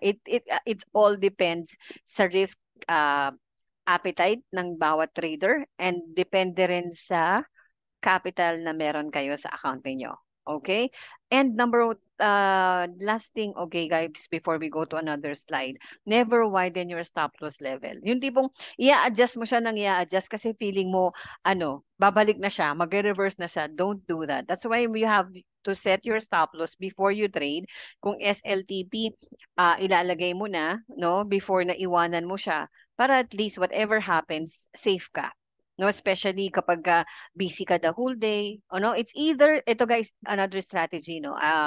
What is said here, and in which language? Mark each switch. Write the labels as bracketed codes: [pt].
[en] It all depends [tl] sa risk appetite ng bawat trader, and depende rin sa capital na meron kayo sa account niyo. Okay? [en] And last thing, okay guys, before we go to another slide, never widen your stop loss level. [tl] Yung tipong i-adjust mo siya ng i-adjust kasi feeling mo, babalik na siya, magre-reverse na siya. [en] Don't do that. That's why you have to set your stop loss before you trade. [tl] Kung SLTP, ilalagay mo na, no, before na iwanan mo siya, para at least whatever happens, safe ka. [en] No, especially kapag busy ka the whole day. No, it's either, ito guys, another strategy, no.